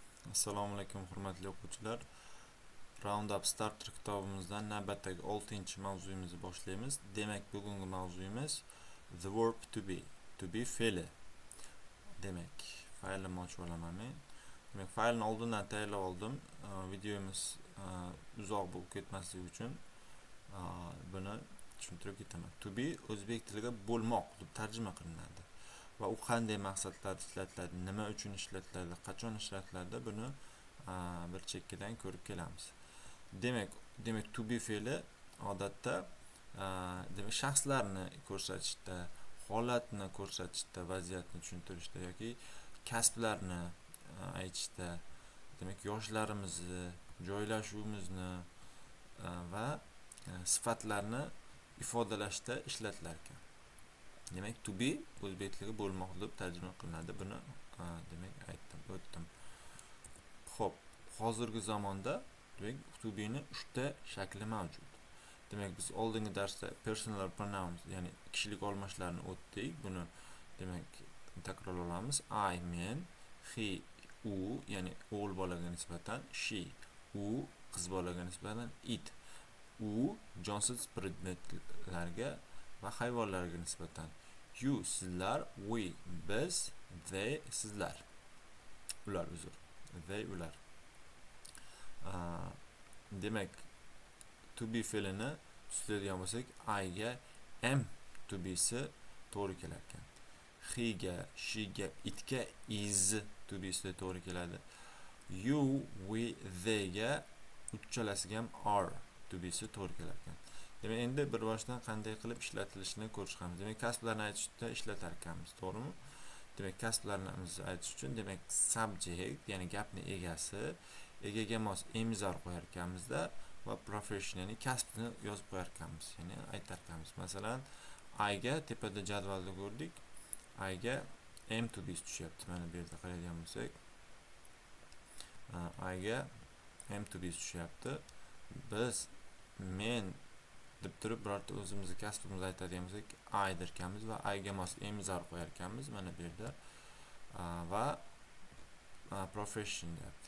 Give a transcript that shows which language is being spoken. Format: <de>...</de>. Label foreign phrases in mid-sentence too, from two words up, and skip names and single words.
<uz>Assalomu alaykum hurmatli o'quvchilar. Roundup Starter kitobimizdan navbatdagi 6-mavzuyimizni boshlaymiz. Demak, bugungi mavzuyimiz</uz> <en>the verb to be. To be fe'li.</en> <uz>Demak, faylni ochib olaman men. Demak, faylni oldindan tayyorlab oldim. Videomiz uzoq bo'lib ketmasligi uchun buni tushuntirib ketaman.</uz> <en>To be</en> <uz>o'zbek tilida bo'lmoq deb tarjima qilinadi. Va u qanday maqsadlarda ishlatiladi, nima uchun ishlatiladi, qachon ishlatiladi, buni bir chekkadan ko'rib kelamiz. Demak</uz> <en>to be</en> <uz>fe'li odatda demak shaxslarni ko'rsatishda, holatni ko'rsatishda, vaziyatni tushuntirishda yoki kasblarni aytishda, demak yoshlarimizni, joylashuvimizni va sifatlarni ifodalashda ishlatilar ekan. Demak</uz> <en>to be</en> <uz>o'zbek tiliga bo'lmoq deb tarjima qilinadi. Buni demak o'tdim. Xo'p, hozirgi zamonda demak</uz> <en>to be</en> <uz>ni 3 ta shakli mavjud. Demak biz oldingi darsda</uz> <en>personal pronouns,</en> <uz>ya'ni kishilik olmashlarni o'tdik. Buni demak takrorlaymiz. I, men, he, u, ya'ni o'g'il bolaga nisbatan, she, u, qiz bolaga nisbatan, it. U jonsiz predmetlarga va hayvonlarga nisbatan. You sizlar, we biz, they sizlar. Ular uzr. They ular. Demak to be fe'lini tushuntiradigan bo'lsak, I ga</uz> <en>am to be</en> <uz>si to'g'ri kelar ekan. He ga, she ga, it ga</uz> <en>is to be</en> <uz>si to'g'ri keladi.</uz> <en>You, we, they</en> <uz>ga uchalasiga ham</uz> <en>are to be</en> <uz>si to'g'ri kelar ekan. Demak, endi bir boshdan qanday qilib ishlatilishini ko'rishamiz. Demak, kasblarni aytishda ishlatar ekanmiz, to'g'rimi? Demak, kasblarni aytish uchun demak subject, ya'ni gapning egasi, egaga mos emizar qo'yar ekanmizda va profession, ya'ni kasbni yozib qo'yar ekanmiz, ya'ni aytar ekanmiz. Masalan, I ga tepada jadvalda ko'rdik. I ga</uz> <en>am to be</en> <uz>tushyapti. Mana bu yerda qaraydigan bo'lsak, I ga</uz> <en>am to be</en> <uz>tushyapti. Biz men deb turib birorta o'zimizni kasbimizni aytadigan bo'lsak, I derkanmiz va I ga mos emizar qo'yar ekanmiz. Mana bu yerda va profession deyapti.</uz>